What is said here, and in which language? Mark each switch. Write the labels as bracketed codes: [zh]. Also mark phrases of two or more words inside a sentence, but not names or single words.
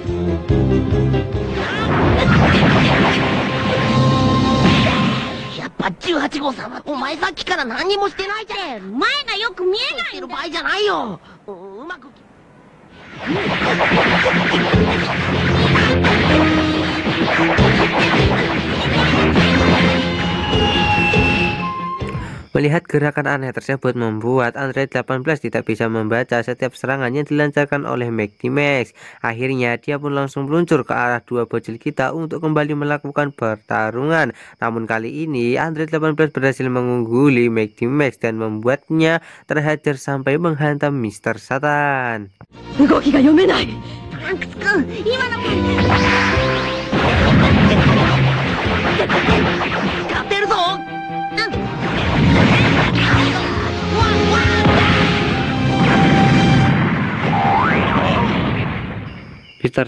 [ja] やっぱ18号さんはお前さっきから何もしてないじゃん。前がよく見えないんだよ。してる場合じゃないよ。うまく。 [id] Melihat gerakan aneh tersebut membuat Android 18 tidak bisa membaca setiap serangan yang dilancarkan oleh Mighty Max. Akhirnya dia pun langsung meluncur ke arah dua bocil kita untuk kembali melakukan pertarungan. Namun kali ini Android 18 berhasil mengungguli Mighty Max dan membuatnya terhajar sampai menghantam Mr. Satan. [ja] 動きが読めない。トランクス君、今の。使ってるぞ。 Mr.